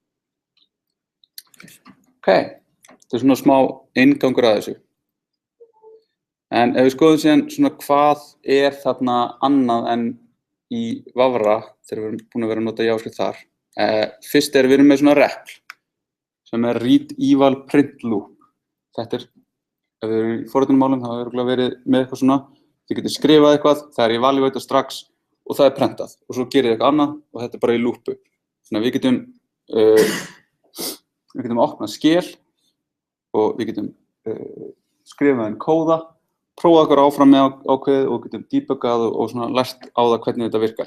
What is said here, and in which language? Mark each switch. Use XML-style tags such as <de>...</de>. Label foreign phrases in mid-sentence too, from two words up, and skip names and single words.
<is>Þetta svona smá inngangur að þessu. En ef við skoðum síðan svona hvað þarna annað en í Vavra þegar við erum búin að vera að nota JavaScript þar. Fyrst við erum með svona REPL sem</is> <en>read eval print loop.</en> <is>Þetta ef við erum í forritunarmálum þá hefur verið með eitthvað svona, þið getið skrifað eitthvað, það evaluatað strax og það prentað og svo gerir eitthvað annað og þetta bara í loopu. Þannig að við getum opnað skel og við getum skrifað inn kóða, prófað okkur áfram með ákveðið og getum debuggað og svona lært á það hvernig þetta virkar.</is>